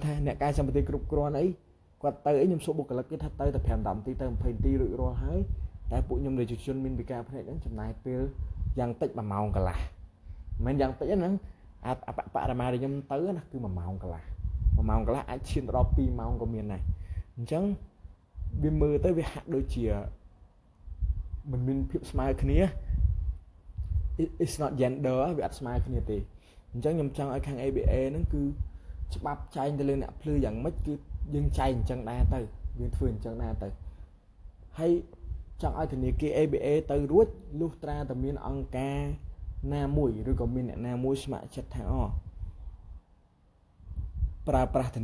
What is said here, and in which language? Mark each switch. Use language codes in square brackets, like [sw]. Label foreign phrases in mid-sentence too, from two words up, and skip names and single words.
[km] អ្នកកាយសម្បត្តិគ្រប់គ្រាន់អីគាត់ទៅអីខ្ញុំសួរបុគ្គលិកគេថាទៅតែ5 10នាទីទៅ20នាទីរួចរាល់ហើយតែពួកខ្ញុំប្រជាជនមានពិការផ្នែកហ្នឹងចំណាយពេលយ៉ាងតិច1ម៉ោងកន្លះមិនយ៉ាងតិចហ្នឹងបរិមាណដែលខ្ញុំទៅណាគឺ1ម៉ោងកន្លះ1ម៉ោងកន្លះអាចឈានដល់2ម៉ោងក៏មានដែរអញ្ចឹងវាមើលទៅវាហាក់ដូចជាមិនមានភាពស្មើគ្នា [en] it's not gender [km] វាអត់ស្មើគ្នាទេអញ្ចឹងខ្ញុំចង់ឲ្យខាង ABA ហ្នឹងគឺច្បាប់ចែងទៅលើអ្នកភ្លឺយ៉ាងម៉េចគឺយើងចែងអញ្ចឹងដែរទៅយើងធ្វើអញ្ចឹងដែរទៅហើយចង់ឲ្យធនាគារ ABA ទៅរួចលុះត្រាតែមានអង្គការណាមួយឬក៏មានអ្នកណាមួយស្ម័គ្រចិត្តថាប្រើប្រាស់ធ